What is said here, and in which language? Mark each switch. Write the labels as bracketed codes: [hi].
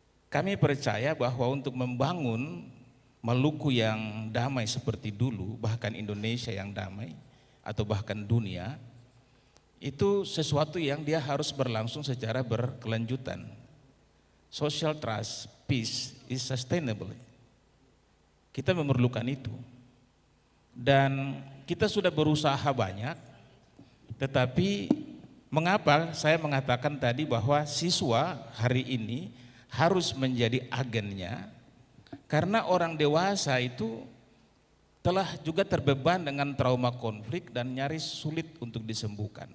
[id] Kami percaya bahwa untuk membangun Maluku yang damai seperti dulu, bahkan Indonesia yang damai, atau bahkan dunia, itu sesuatu yang dia harus berlangsung secara berkelanjutan. [en] Social trust, peace is sustainable. [id] Kita memerlukan itu. Dan kita sudah berusaha banyak, tetapi mengapa saya mengatakan tadi bahwa siswa hari ini harus menjadi agennya, karena orang dewasa itu telah juga terbeban dengan trauma konflik dan nyaris sulit untuk disembuhkan.